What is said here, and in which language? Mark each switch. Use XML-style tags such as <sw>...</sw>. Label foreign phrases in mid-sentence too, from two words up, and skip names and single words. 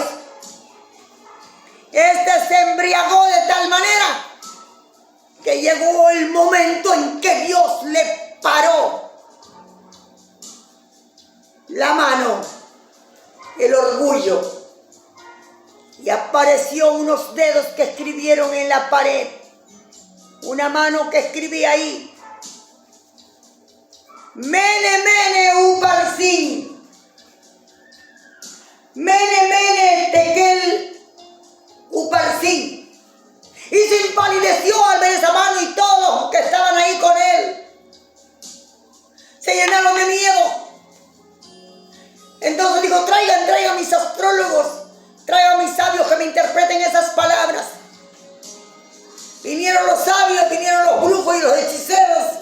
<es>Este se embriagó de tal manera que llegó el momento en que Dios le paró la mano, el orgullo, y apareció unos dedos que escribieron en la pared, una mano que escribía ahí:</es> <arc>Mene, mene, uparsin. Mene, mene, tekel, uparsin.</arc> <es>Y se empalideció al ver esa mano y todos los que estaban ahí con él se llenaron de miedo. Entonces dijo: traigan mis astrólogos, traigan mis sabios que me interpreten esas palabras. Vinieron los sabios, vinieron los brujos y los hechiceros.</es>